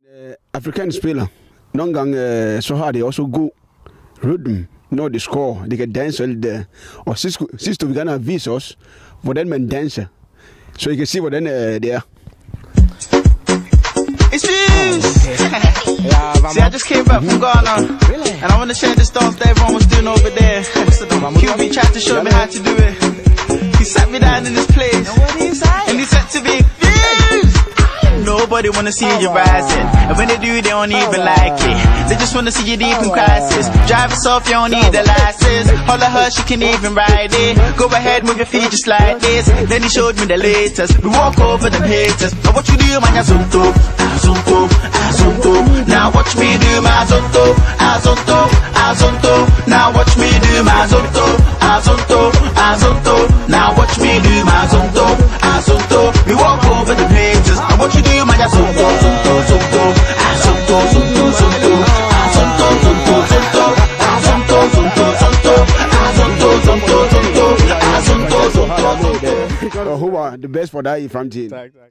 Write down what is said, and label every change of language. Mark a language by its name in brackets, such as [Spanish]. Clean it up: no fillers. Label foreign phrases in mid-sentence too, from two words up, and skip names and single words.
[Danish] African speler. Nogle gange så har de også god rytme, når de scorer. De kan danse lidt der. Og sidst vil gerne vise os, hvordan man danser. Så I kan se, hvordan det er. [English] It's Fuse! See, I just came back from Ghana, and I want to share this dance that everyone was doing over there. QB tried to show me how to do it. He sat me down in this place, and he said to me, Fuse! Nobody wanna see you rising, and when they do, they don't even like it. They just wanna see you deep in crisis. Drive us off, you don't need a license. Holler her, she can even ride it. Go ahead, move your feet just like this. Then he showed me the latest. We walk over them haters. Now what you do, man, ya zonto, zonto, zonto. Now watch me do my zonto, zonto, zonto. Now watch me do my zonto, zonto, zonto. Now watch me do my zonto, zonto. We walk over them haters. Now what you do, man, ya zonto, zonto, zonto, zonto, zonto, zonto, zonto, zonto, zonto, zonto, zonto, zonto, zonto, zonto, zonto, zonto, zonto. [Danish] Who var det bedste for dig i fremtiden? Tak.